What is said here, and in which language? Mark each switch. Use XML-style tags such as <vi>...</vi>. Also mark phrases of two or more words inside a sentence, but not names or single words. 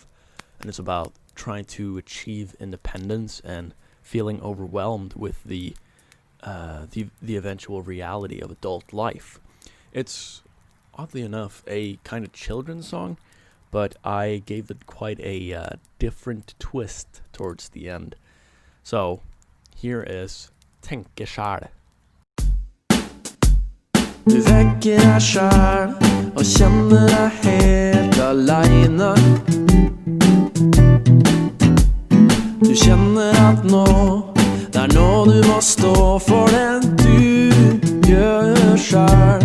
<en>And it's about trying to achieve independence and feeling overwhelmed with the eventual reality of adult life. It's, oddly enough, a kind of children's song, but I gave it quite a different twist towards the end. So, here is Tenke Sjæl.</en> <no>Du vekker deg sjæl og kjenner deg helt alene. Du kjenner at nå, det er nå du må stå for det du gjør sjæl.</no>